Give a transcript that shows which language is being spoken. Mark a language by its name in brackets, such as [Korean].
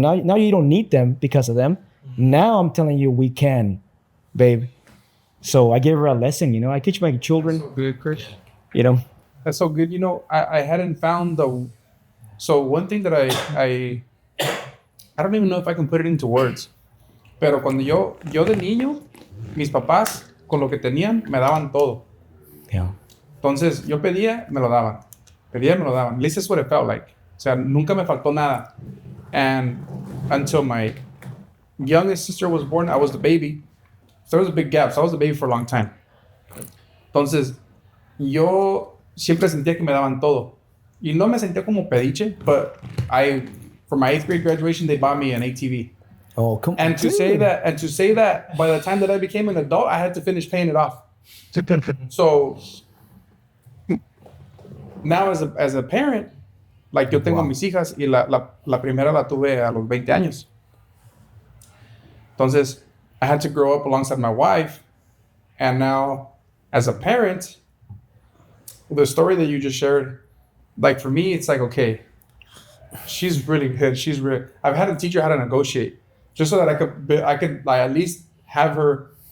[English] Now you don't need them because of them. Now I'm telling you, we can, babe. So I gave her a lesson, you know. I teach my children. That's so good, Chris. You know. That's so good. You know, I hadn't found so one thing that I don't even know if I can put it into words. [Spanish] Pero cuando yo de niño, mis papás, con lo que tenían, me daban todo. [English] Yeah. [Spanish] Entonces, yo pedía, me lo daban. Pedía, me lo daban. [English] At least that's what it felt like. [Spanish] O sea, nunca me faltó nada. [English] And until my youngest sister was born, I was the baby. So there was a big gap. So I was the baby for a long time. [Spanish] Entonces, yo siempre sentía que me daban todo. Y no me sentía como pediche, [English] but for my 8th grade graduation, they bought me an ATV. Oh, come on. And to say that by the time that I became an adult, I had to finish paying it off. So now as a parent, like [Spanish] yo tengo mis hijas y la primera la tuve a los 20 años. [English] Entonces, I had to grow up alongside my wife. And now as a parent, the story that you just shared, like for me, it's like, okay, she's really good. I've had to teach her how to negotiate just so that I could like at least have her.